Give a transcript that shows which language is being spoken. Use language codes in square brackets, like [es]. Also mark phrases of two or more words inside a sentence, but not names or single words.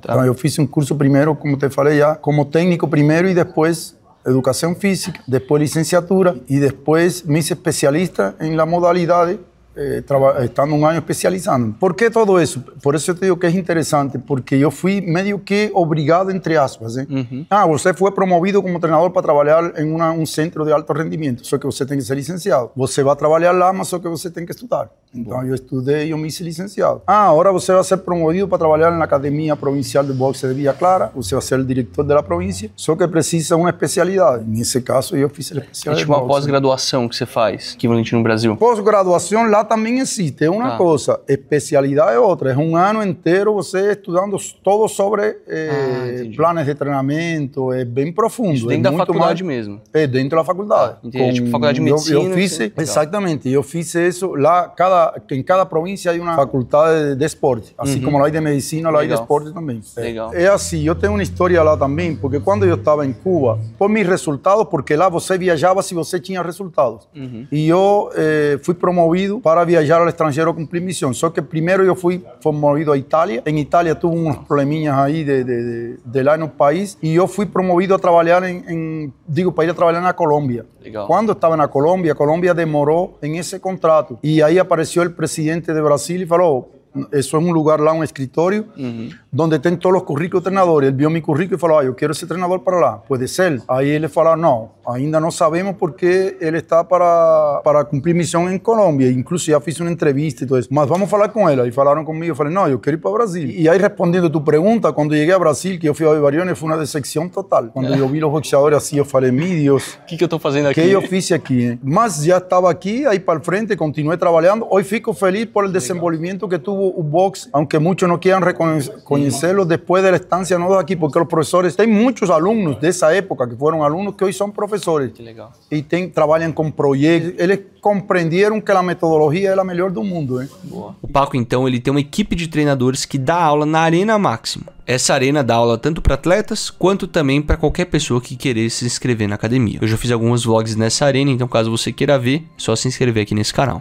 [es] Entonces, yo hice un curso primero, como te falei ya, como técnico primero y después educación física, después licenciatura y después me hice especialista en la modalidad estando un año especializando. ¿Por qué todo eso? Por eso te digo que es interesante, porque yo fui medio que obligado, entre aspas. Usted fue promovido como entrenador para trabajar en un centro de alto rendimiento, [pt] só que [es] usted tiene que ser licenciado. [pt] Você [es] va a trabajar [pt] lá, mas só que você tem que estudar. [es] Entonces yo estudié y yo me hice licenciado. Ahora você va a ser promovido para trabajar en la Academia Provincial de Boxe de Villa Clara, você va a ser el director de la provincia, [pt] só que precisa [es] una especialidad. En ese caso, yo [pt] fiz a [es] especialidad. [pt] É tipo uma pós-graduação que você faz, equivalente no Brasil. Pós-graduação lá também existe. É uma coisa, especialidade é outra. É um ano inteiro você estudando todo sobre planos de treinamento. É bem profundo. Isso dentro da faculdade mesmo. É dentro da faculdade. Tipo faculdade de medicina. Eu fiz, exatamente. Eu fiz isso lá. Em cada província há uma faculdade de esporte. Assim como lá de medicina, lá de esporte também. Legal. É assim, eu tenho uma história lá também, porque quando eu estava em Cuba, por meus resultados, porque lá você viajava se você tinha resultados. E eu fui promovido para viajar [es] al extranjero a cumplir misión. [pt] Só que [es] primero yo fui promovido a Italia. En Italia tuve unos probleminhas ahí de [pt] lá no país [es] y yo fui promovido a trabajar para ir a trabajar en Colombia. [pt] Legal. [es] Cuando estaba en Colombia demoró en ese contrato y ahí apareció el presidente de Brasil y falou: eso es un lugar lá, un escritorio, donde tem todos los currículos de treinadores. Él vio mi currículo y falou: yo quiero ese treinador para lá. Puede ser. Ahí él le falou: no, ainda no sabemos porque él está para cumplir misión en Colombia. Incluso ya fiz una entrevista y todo eso. Mas vamos a hablar con él. Ahí falaron conmigo. Yo falei: no, yo quiero ir para Brasil. Y ahí respondiendo tu pregunta, cuando llegué a Brasil, que yo fui a Ibariones, fue una decepción total. Cuando yo vi los boxeadores así, yo falei: mi Dios, [pt] ¿Qué eu tô fazendo aqui? [es] ¿qué yo fiz aquí? Mas ya estaba aquí, ahí para el frente, continué trabajando. Hoy fico feliz por el desenvolvimiento que tuvo el box, aunque muchos no quieran reconocerlo después de la estancia no aquí, porque los profesores, hay muchos alumnos de esa época que fueron alumnos que hoy son profesores. [pt] Que legal. Y trabalham com projetos. Eles compreenderam que a metodologia é a melhor do mundo. Boa. O Paco, então, ele tem uma equipe de treinadores que dá aula na Arena Máximo. Essa arena dá aula tanto para atletas, quanto também para qualquer pessoa que querer se inscrever na academia. Eu já fiz alguns vlogs nessa arena, então caso você queira ver, é só se inscrever aqui nesse canal.